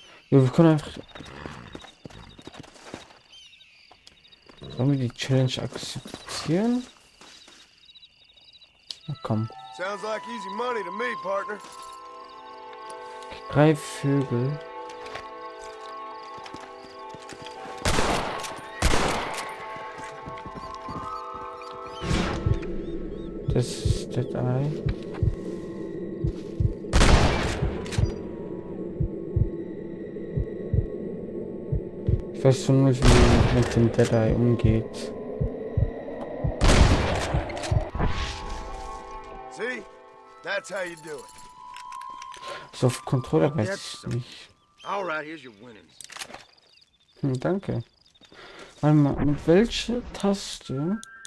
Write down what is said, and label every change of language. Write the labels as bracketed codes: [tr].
[de] Ja, wir können einfach. Sollen wir die Challenge akzeptieren? Na komm. [en] Sounds like easy money to me, partner. [de] 3 Vögel. Das ist das Ei. Ich weiß schon nicht, wie man mit dem Dead Eye umgeht. [en] See? That's how you do it. [de] So auf Controller weiß ich nicht. [en] All right, here's your winnings. [de] Danke. Warte mal, mit welcher Taste?